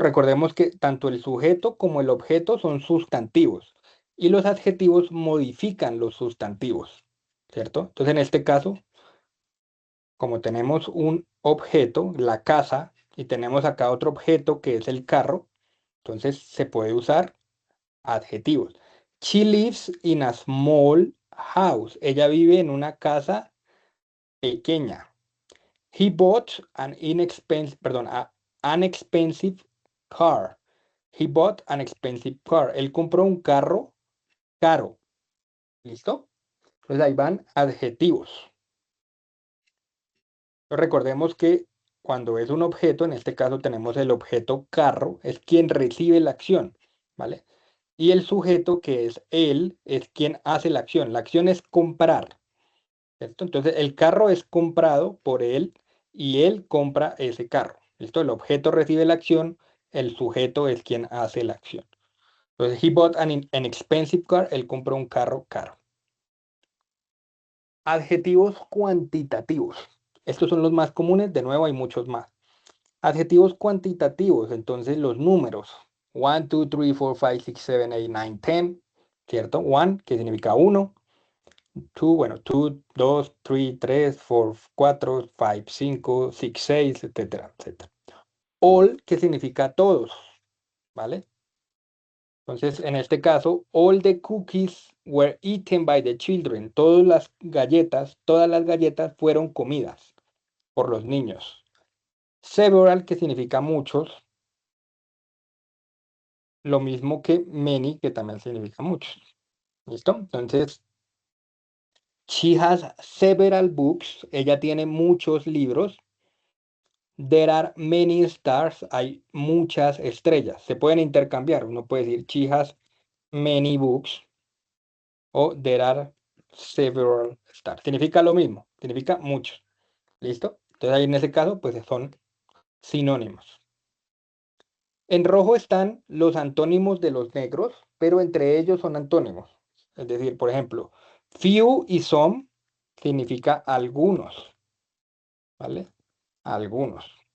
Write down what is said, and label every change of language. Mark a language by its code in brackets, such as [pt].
[es] Recordemos que tanto el sujeto como el objeto son sustantivos y los adjetivos modifican los sustantivos, ¿cierto? Entonces, en este caso, como tenemos un objeto, la casa, y tenemos acá otro objeto que es el carro, entonces se puede usar adjetivos. [en] She lives in a small house. [es] Ella vive en una casa pequeña. [en] He bought an expensive car. He bought an expensive car. [es] Él compró un carro caro. ¿Listo? Entonces ahí van adjetivos. Recordemos que cuando es un objeto, en este caso tenemos el objeto carro, es quien recibe la acción, ¿vale? Y el sujeto, que es él, es quien hace la acción. La acción es comprar, ¿cierto? Entonces el carro es comprado por él y él compra ese carro. ¿Listo? El objeto recibe la acción, el sujeto es quien hace la acción. Entonces, [en] he bought an expensive car, [es] él compró un carro caro. Adjetivos cuantitativos. Estos son los más comunes, de nuevo hay muchos más. Adjetivos cuantitativos, entonces los números. 1, 2, 3, 4, 5, 6, 7, 8, 9, 10, ¿cierto? 1, que significa 1. 2, bueno, 2, 2, 3, 3, 4, 4, 5, 5, 6, 6, etcétera, etcétera. All, que significa todos, ¿vale? Entonces, en este caso, [en] all the cookies were eaten by the children. [es] Todas las galletas fueron comidas por los niños. Several, que significa muchos, lo mismo que many, que también significa muchos. ¿Listo? [en] Entonces, she has several books. [es] Ella tiene muchos libros. [en] There are many stars. [es] Hay muchas estrellas. Se pueden intercambiar. Uno puede decir [en] she has many books [es] o [en] there are several stars. [es] Significa lo mismo. Significa muchos. ¿Listo? Entonces ahí en ese caso, pues son sinónimos. En rojo están los antónimos de los negros, pero entre ellos son antónimos. Es decir, por ejemplo, few y some significa algunos, ¿vale? Algunos.